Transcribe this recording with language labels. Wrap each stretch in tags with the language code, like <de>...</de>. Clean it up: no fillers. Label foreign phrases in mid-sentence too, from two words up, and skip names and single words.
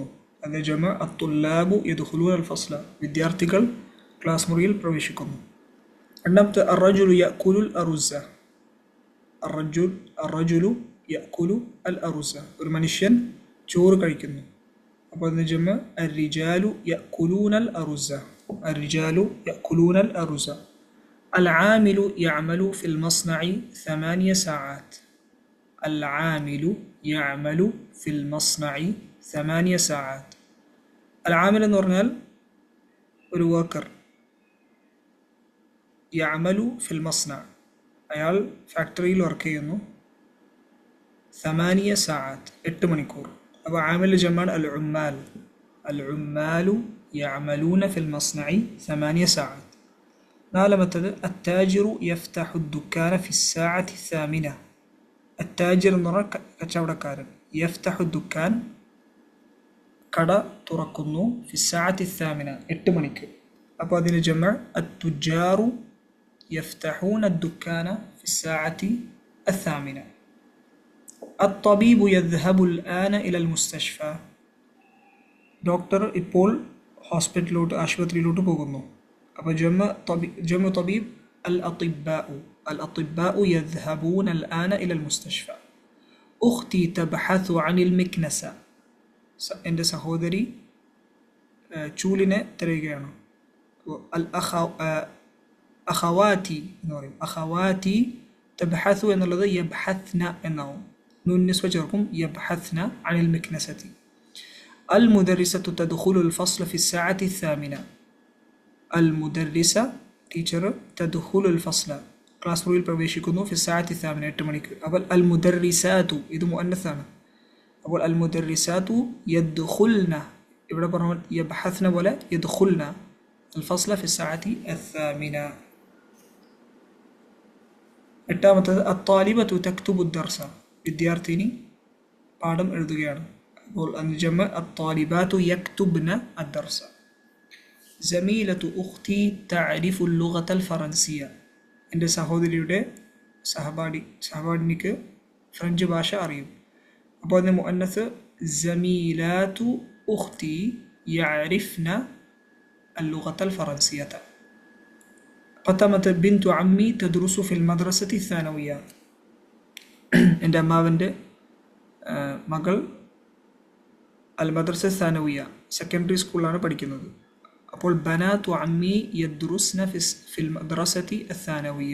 <ml>അതിൻ്റെ ജമഅ</ml> <ar>الطلاب يدخلون الفصل,</ar> <ml>വിദ്യാർത്ഥികൾ ക്ലാസ് മുറിയിൽ പ്രവേശിക്കുന്നു.</ml> <ar>രണ്ടാമത്തെ الرجل يأكل الأرز. الرجل يأكل الأرز,</ar> <ml>ഒരു മനുഷ്യൻ ചോറ് കഴിക്കുന്നു. അപ്പോൾ അതിൻ്റെ ജമഅ</ml> <ar>الرجال يأكلون الأرز. الرجال يأكلون الأرز. العامل يعمل في المصنع 8 ساعات. العامل يعمل في المصنع 8 ساعات.</ar> <ml>العامل എന്ന് പറഞ്ഞാൽ ഒരു വർക്കർ.</ml> <ar>يعمل في المصنع,</ar> <ml>അയാൾ ഫാക്ടറിയിൽ വർക്ക് ചെയ്യുന്നു. 8 ساعات, 8 മണിക്കൂർ. അപ്പോൾ ആമിൽ ജമഅ</ml> <ar>العمال. العمال يعملون في المصنع 8 ساعات. നാലാമത്തത് التاجر يفتح الدكان في الساعة 8.</ar> <ml>അത്താജിർ എന്ന് പറഞ്ഞാൽ കച്ചവടക്കാരൻ.</ml> <ar>യഫ്തഹു الدكان,</ar> <ml>കട തുറക്കുന്നു.</ml> <ar>في الساعة 8,</ar> <ml>8 മണിക്ക്. അപ്പോൾ അതിന് ജമഅ</ml> <ar>അത്തുജാറു يفتحون الدكان في الساعة 8. الطبيب يذهب الآن إلى المستشفى.</ar> <ml>ഡോക്ടർ ഇപ്പോൾ ഹോസ്പിറ്റലിലോട്ട് ആശുപത്രിയിലോട്ട് പോകുന്നു. അപ്പോൾ ജമഅ</ml> <ar>طبيب الأطباء. الأطباء يذهبون الآن إلى المستشفى. أختي تبحث عن المكنسة.</ar> <ml>എൻ്റെ സഹോദരി ചൂലിനെ തിരയുകയാണ്.</ml> <ar>الأخوات</ar> <ml>എന്ന് പറയും.</ml> <ar>الأخوات تبحث</ar> <ml>എന്നുള്ളത് യബ്ഹത്ന എന്നാവും.</ml> <ar>نون النسوة ചേർക്കും. يبحثن عن المكنسة. المدرسة تدخل الفصل في الساعة 8. المدرسة ടീച്ചർ تدخل الفصل,</ar> <ml>ക്ലാസ് മുറിയിൽ പ്രവേശിക്കുന്നു.</ml> <ar>في الساعة</ar> <ml>8, 8 മണിക്ക്. അപ്പോൾ المدرسات ഇത് മുഅന്നസാണ്.</ml> <ar>അപ്പോൾ المدرسات يدخلن,</ar> <ml>ഇവിടെ പറഞ്ഞ യബ്ഹത്ന പോലെ</ml> <ar>يدخلن الفصل في الساعة 8. എട്ടാമത്തത് الطالبة تكتب الدرس.</ar> <ml>വിദ്യാർത്ഥിനി പാഠം എഴുതുകയാണ്. അപ്പോൾ ജമഅ</ml> <ar>الطالبات يكتبن الدرس. زميلة أختي تعرف اللغة الفرنسية.</ar> <ml>എൻ്റെ സഹോദരിയുടെ സഹപാഠിനിക്ക് ഫ്രഞ്ച് ഭാഷ അറിയും. അപ്പോൾ അതിന് മുഅന്നസ്</ml> <ar>زميلات أختي يعرفن اللغة الفرنسية. പത്താമത്തെ بنت عمي تدرس في المدرسة الثانوية.</ar> <ml>എൻ്റെ അമ്മാവൻ്റെ മകൾ</ml> <ar>المدرسة الثانوية</ar> <en>secondary school</en> <ml>പഠിക്കുന്നത്.</ml> <ar>അപ്പോൾ بنات عمي يدرسن في المدرسة الثانوية.</ar>